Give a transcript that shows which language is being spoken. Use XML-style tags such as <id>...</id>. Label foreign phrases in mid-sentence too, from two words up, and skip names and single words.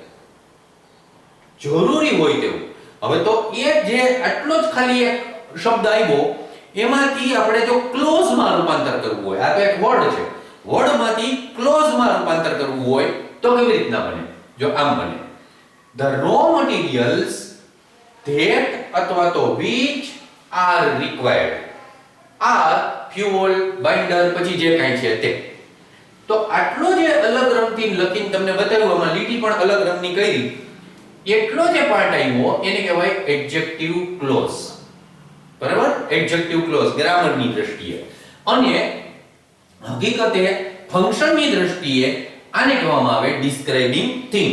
<gu>જરૂરી હોય તેવું. હવે તો એ જે આટલો જ ખાલી એક શબ્દ આવ્યો એમાંથી આપણે જો ક્લોઝ માં રૂપાંતર કરવું હોય, આ તો એક વર્ડ છે, વર્ડ માંથી ક્લોઝ માં રૂપાંતર કરવું હોય તો કેવી રીતના બને? જો આમ બને.</gu> <en>The raw materials that</en> <gu>અથવા તો</gu> <en>which are required are fuel, binder</en> <gu>પછી જે કાંઈ છે તે. તો આટલો જે અલગ રંગથી લખીને તમને બતાવ્યું, આમાં લીટી પણ અલગ રંગની કરી, એટલો જે પાર્ટ આવ્યો એને કહેવાય</gu> <en>adjective clause.</en> <gu>બરાબર?</gu> <en>adjective clause</en> <gu>ગ્રામરની દ્રષ્ટિએ. અને હકીકતે ફંક્શનની દ્રષ્ટિએ આને કહેવામાં આવે</gu> <en>describing thing.</en>